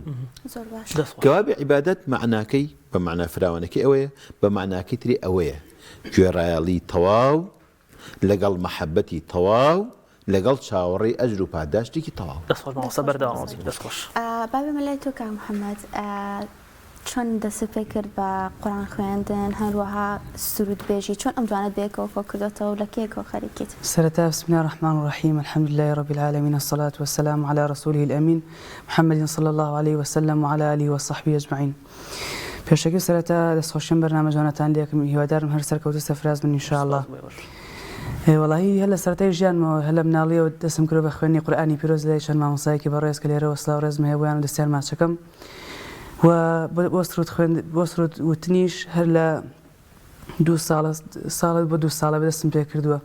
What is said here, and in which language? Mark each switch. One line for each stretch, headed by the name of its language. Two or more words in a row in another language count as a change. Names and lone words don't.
Central Kurdish: کەوا بێ عیبادەت معناکەی بە معنە فراوانەکەی ئەوەیە، بە معناکەی تری ئەوەیە گوێڕایەڵی تەواو لەگەڵ مەحەبەتی تەواو لەگەڵ چاوەڕێی ئەجر و پاداشتێکی تەواو. بابێ مەلای تۆ کاک محەممەد چۆن دەست پێ کرد بە قورئان خوێندن هەروەها سرود بێژی چۆن ئەم دوانە بێکەوە فۆ کردوێتەوە لە کێکەوە خەریکیت؟
Arabic: سەرەتا بسم الله الرحمن الرحيم الحمد لله رب العالمين الصلاة والسلام على رسوله الأمين محمد صلى الله عليه وسلم وعلى آله وصحبه أجمعين.
Central Kurdish: پێشەکەی سەرەتا دەستخۆشیم بەرنامەجوانەتان لێکم، هیوادارم هەر سەرکەوتو سەفراز من ئینشاءالله. وڵاهی هەر لە سەرەتای ژیانمەوە هەر لە مناڵیەوە دەستم کرد بە خوێندنی قورئانی پیرۆز لای چەند مامۆستایەکی بەڕێز کە لێرەوە سڵاو ڕێزمە هەیە بۆیان دەستیان ماچەکەم. و بۆ سرود وتنیش هەر لە 2 ساڵت بۆ 2 ساڵە بەدەستم پێ کردووە.